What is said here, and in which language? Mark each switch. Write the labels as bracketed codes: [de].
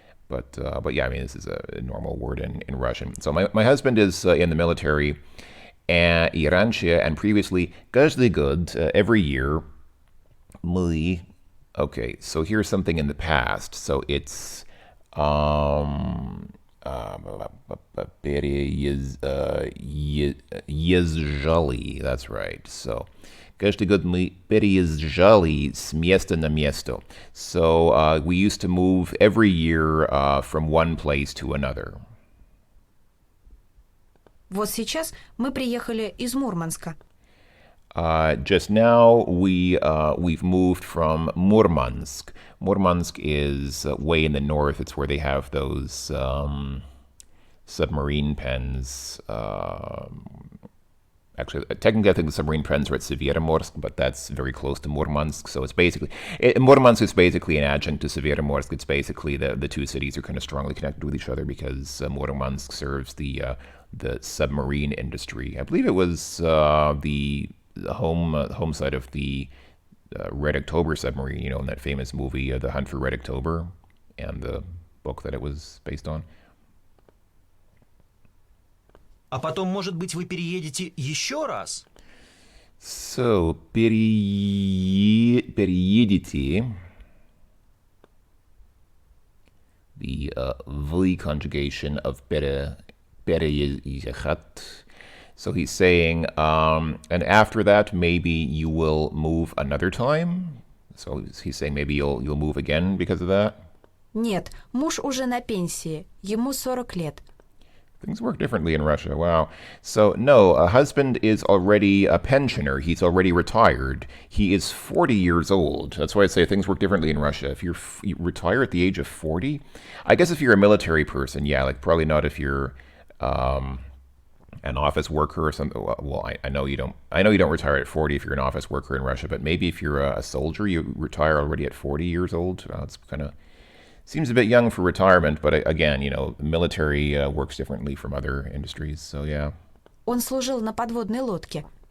[en] But yeah, I mean, this is a normal word in Russian. So my husband is in the military, and [ru] и раньше, [en] and previously, [ru] каждый год, [en] every year, мы. Okay, so here's something in the past. So it's переезжали. That's right. So [ru] каждый год мы переезжали с места на место. [en] So we used to move every year from one place to another. [ru] Вот сейчас мы приехали из Мурманска. [en] Just now, we've moved from Murmansk. Murmansk is way in the north. It's where they have those submarine pens. Actually, technically, I think the submarine pens are at Severomorsk, but that's very close to Murmansk. So it's basically Murmansk is basically an adjunct to Severomorsk. It's basically the two cities are kind of strongly connected with each other because Murmansk serves the submarine industry. I believe it was the home site of the Red October submarine, you know, in that famous movie, The Hunt for Red October, and the book that it was based on. [ru] А потом, может быть, вы переедете еще раз? [en] So, переедете, the V conjugation of переезжать. So he's saying, and after that, maybe you will move another time. So he's saying maybe you'll move again because of that. [ru] Нет, муж уже на пенсии, ему 40 лет. [en] Things work differently in Russia. Wow. So no, a husband is already a pensioner. He's already retired. He is 40 years old. That's why I say things work differently in Russia. If you retire at the age of 40, I guess if you're a military person, yeah, like probably not if you're an office worker or something. Well, I know you don't retire at 40 if you're an office worker in Russia, but maybe if you're a soldier, you retire already at 40 years old. It's kind of seems a bit young for retirement, but again, you know, military works differently from other industries. So yeah. [ru] Он служил на подводной лодке.